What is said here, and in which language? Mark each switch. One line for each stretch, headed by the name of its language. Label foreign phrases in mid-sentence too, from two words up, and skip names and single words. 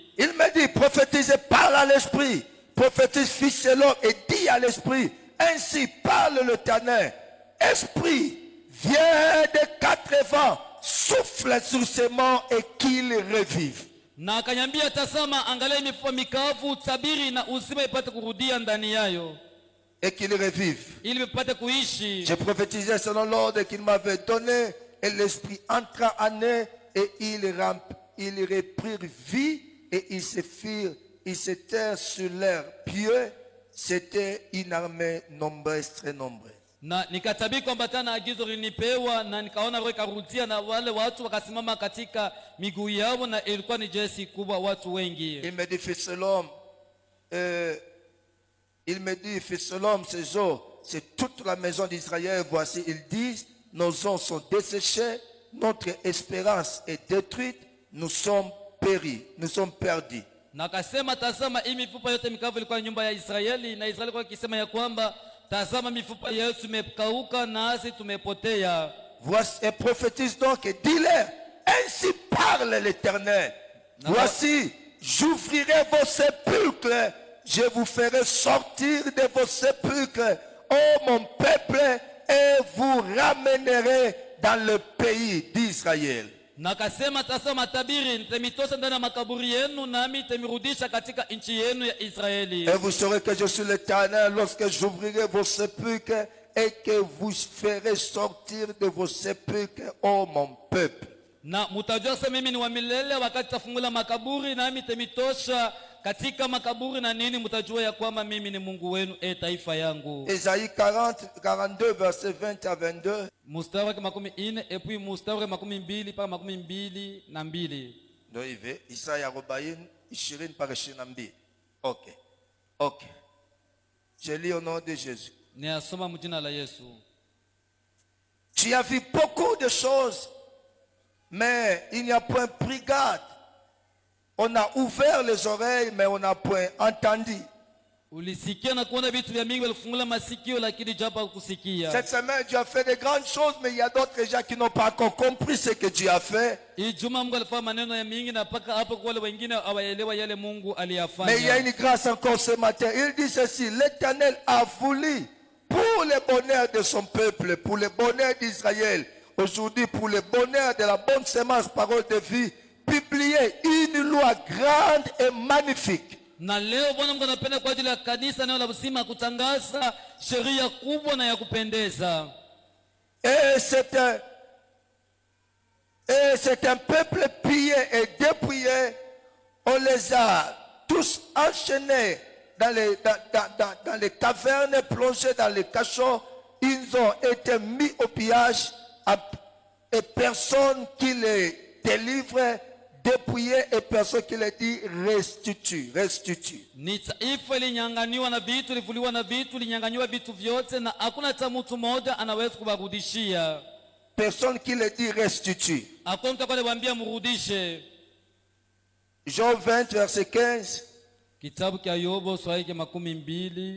French: Il me dit, prophétisez, parle à l'esprit. Prophétise, fils de l'homme, et dis à l'esprit, ainsi parle l'Éternel. Esprit, viens des quatre vents, souffle sur ses morts et qu'il revive.
Swahili: Na akanyambia tazama angalia mifupa mikavu tabiri na uzima ipate kurudia ndani yayo.
French: Et qu'il revive.
Swahili: Ili ipate kuishi.
French: Je prophétisais selon l'ordre qu'il m'avait donné et l'esprit entra en eux et ils reprirent vie et ils s'étaient sur leurs pieds. C'était une armée nombreuse, très nombreuse.
Swahili: Na nikatabiri kwamba tena agizo linipewa na nikaona roho ikarudia na wale watu wakasimama katika miguu yao na ilikuwa ni jeshi kubwa watu wengi.
French: Il me dit, fils de l'homme, ces eaux, c'est toute la maison d'Israël. Voici, ils disent, nos eaux sont desséchées, notre espérance est détruite, nous sommes péris, nous sommes perdus.
Swahili: Na akasema tazama hii mifupa yote mikavu ilikuwa nyumba ya Israeli na Israeli kwa kisema ya kwamba tazama mifupa yetu imekauka nasi tumepotea.
French: Voici et prophétise donc et dis-leur, ainsi parle l'Éternel. Voici, j'ouvrirai vos sépulcres, je vous ferai sortir de vos sépulcres, ô mon peuple, et vous ramènerai dans le pays d'Israël.
Swahili: Na akasema tazama tabiri nitamitosha ndani ya makaburi yenu nami nitamirudisha katika nchi yenu ya Israeli.
French: Et vous saurez que je suis l'Éternel lorsque j'ouvrirai vos sépulcres et que vous ferez sortir de vos sépulcres, ô mon peuple.
Swahili: Na mutajua sasa mimi ni wa milele wakati tafungula makaburi nami nitamitosha katika makaburi na nini mutajua ya kwamba mimi ni Mungu wenu taifa yangu.
French: Ésaïe 42 verset 20 à 22.
Swahili: Mstari wa 40
French: et puis
Swahili: mstari wa 22 mpaka 22. Ndio hivi Isaya 40 20 mpaka 22. OK. OK.
French: Je lis au nom de Jésus.
Swahili: Niasoma mjina la Yesu.
French: Tu as vu beaucoup de choses, mais il n'y a point pris garde. On a ouvert les oreilles, mais on n'a point entendu.
Swahili: Ulisikia na kuona vitu vya mingi walifungula masikio lakini japo kusikia.
French: Cette semaine Dieu a fait de grandes choses, mais il y a d'autres gens qui n'ont pas encore compris ce que Dieu a fait.
Swahili: Ijumaa Mungu alifanya maneno ya mingi na paka hapo kwa wale wengine hawaelewa yale Mungu aliyafanya.
French: Mais il y a une grâce encore ce matin. Il dit ceci, l'Éternel a voulu pour le bonheur de son peuple, pour le bonheur d'Israël, aujourd'hui pour le bonheur de la bonne semence, parole de vie, publier une loi grande et magnifique.
Swahili: Na leo Bwana Mungu anapenda kwa ajili ya kanisa neno la uzima kutangaza sheria kubwa na ya kupendeza.
French: Et c'est un peuple pillé et dépouillé. On les a tous enchaînés dans les cavernes, plongés dans les cachots, ils ont été mis au pillage et personne qui les délivre, dépouillé et personne qui les dit restitue.
Swahili: Ni taifa ilinyang'aniwa na vitu, livuliwa na vitu, linyang'aniwa vitu vyote na hakuna hata mtu mmoja anaweza kuwarudishia.
French: Personne qui les dit restitue.
Swahili: Hakuna mtu akwambia mrudishe.
French: Job 20 verset 15.
Swahili: Kitabu cha Yobo sura ya 12.